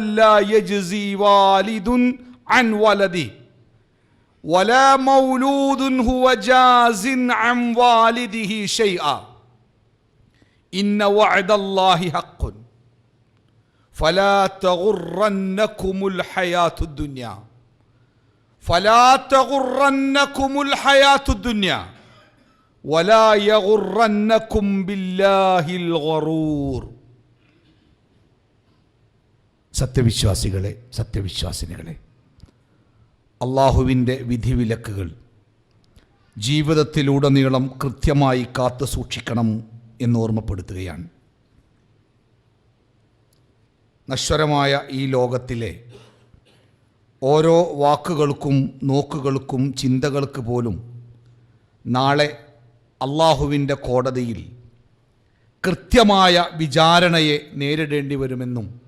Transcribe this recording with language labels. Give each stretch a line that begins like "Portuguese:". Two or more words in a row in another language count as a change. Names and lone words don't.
Arabic: لا يجزي والد عن ولده ولا مولود هو جاز عن والده شيئا إن وعد الله حق فلا تغرنكم الحياة الدنيا ولا يغرنكم بالله الغرور.
Malayalam: സത്യവിശ്വാസിനികളെ, അള്ളാഹുവിൻ്റെ വിധിവിലക്കുകൾ ജീവിതത്തിലുടനീളം കൃത്യമായി കാത്തു സൂക്ഷിക്കണം എന്ന് ഓർമ്മപ്പെടുത്തുകയാണ്. നശ്വരമായ ഈ ലോകത്തിലെ ഓരോ വാക്കുകൾക്കും നോക്കുകൾക്കും ചിന്തകൾക്ക് പോലും നാളെ അള്ളാഹുവിൻ്റെ കോടതിയിൽ കൃത്യമായ വിചാരണയെ നേരിടേണ്ടി വരുമെന്നും